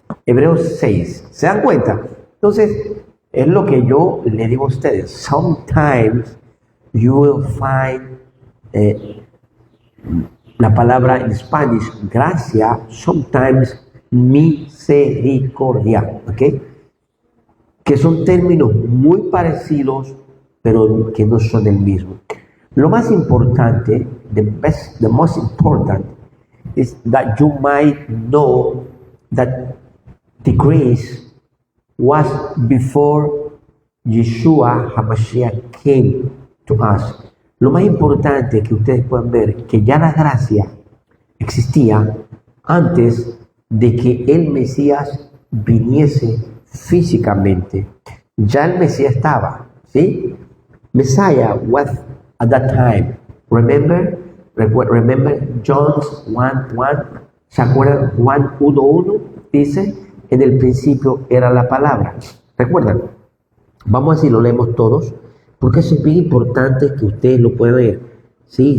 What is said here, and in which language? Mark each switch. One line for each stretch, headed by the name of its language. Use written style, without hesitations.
Spanish: Hebreos 6, ¿se dan cuenta? Entonces, es lo que yo le digo a ustedes,
English: sometimes you will find
Spanish: la palabra en Spanish, gracia, sometimes misericordia, ¿ok? Que son términos muy parecidos, pero que no son el mismo. Lo más importante,
English: the most important, is that you might know that the grace was before Yeshua HaMashiach came to us.
Spanish: Lo más importante que ustedes puedan ver que ya la gracia existía antes de que el Mesías viniese físicamente. Ya el Mesías estaba, ¿sí?
English: Messiah was at that time. Remember John 1:1.
Spanish: ¿Se acuerdan? Juan 1:1 dice, en el principio era la palabra. ¿Recuerdan? Vamos a ver si lo leemos todos, porque eso es bien importante que ustedes lo puedan ver, ¿sí?